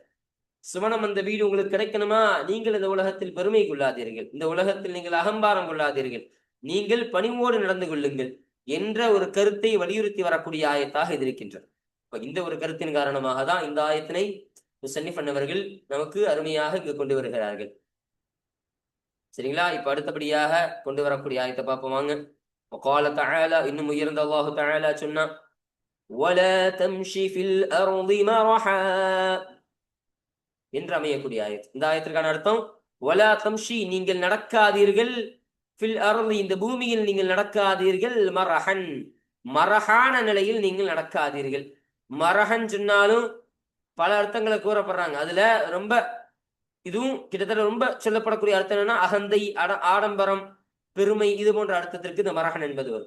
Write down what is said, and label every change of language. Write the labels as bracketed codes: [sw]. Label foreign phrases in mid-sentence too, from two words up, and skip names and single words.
[ta] சுவனம் அந்த வீடு உங்களுக்கு கிடைக்கணுமா, நீங்கள் இந்த உலகத்தில் பெருமை கொள்ளாதீர்கள், இந்த உலகத்தில் நீங்கள் அகம்பாரம் கொள்ளாதீர்கள், நீங்கள் பணிவோடு நடந்து கொள்ளுங்கள் என்ற ஒரு கருத்தை வலியுறுத்தி வரக்கூடிய ஆயத்தாக இது இருக்கின்றது. இப்ப இந்த ஒரு கருத்தின் காரணமாக தான் இந்த ஆயத்தினை முஸன்னிஃப் அவர்கள் நமக்கு அருமையாக இங்கு கொண்டு வருகிறார்கள். சரிங்களா? இப்ப அடுத்தபடியாக கொண்டு வரக்கூடிய ஆயத்தை பார்ப்போம் வாங்க. [ar] وقال تعالى, [ta] இன்னும் உயர்ந்த [ar] الله تعالى [ta] சொன்னா, [ar] ولا تمشي في الارض مرحا [ta] என்று அமையக்கூடிய ஆயத். இந்த ஆயத்திற்கான அர்த்தம், [ar] ولا تمشي [ta] நீங்கள் நடக்காதீர்கள், [ar] في الأرض [ta] இந்த பூமியில் நீங்கள் நடக்காதீர்கள், மரஹன் மரஹான நிலையில் நீங்கள் நடக்காதீர்கள். மரஹன் சொன்னாலும் பல அர்த்தங்களை கூறப்படுறாங்க. அதுல ரொம்ப இதுவும் கிட்டத்தட்ட ரொம்ப சொல்லப்படக்கூடிய அர்த்தம் என்னன்னா, அகந்தை, ஆடம்பரம், பெருமை, இது போன்ற அர்த்தத்திற்கு இந்த மரஹன் என்பது வரும்.